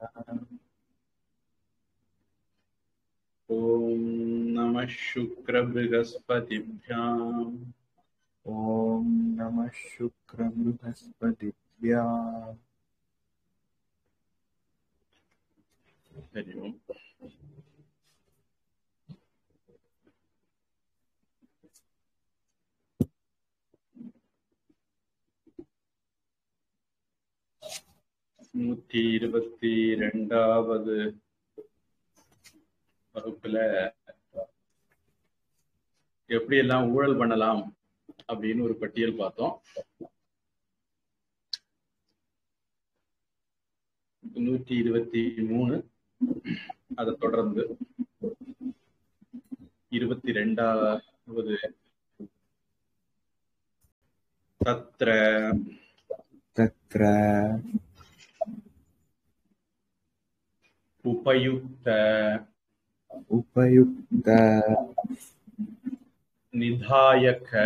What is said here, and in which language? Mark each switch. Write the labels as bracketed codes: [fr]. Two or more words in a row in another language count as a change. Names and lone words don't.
[sa] ॐ नमः शुक्रबृहस्पतिभ्याम् ॐ नमः शुक्रबृहस्पतिभ्याम् हरि ओम् [ta] நூற்றி 22வது வகுப்புல எப்படி எல்லாம் ஊழல் பண்ணலாம் அப்படின்னு ஒரு பட்டியல் பார்த்தோம். 123 அதை தொடர்ந்து 22வது தத்ர [sa] तत्र उपयुक्त उपयुक्त निधायक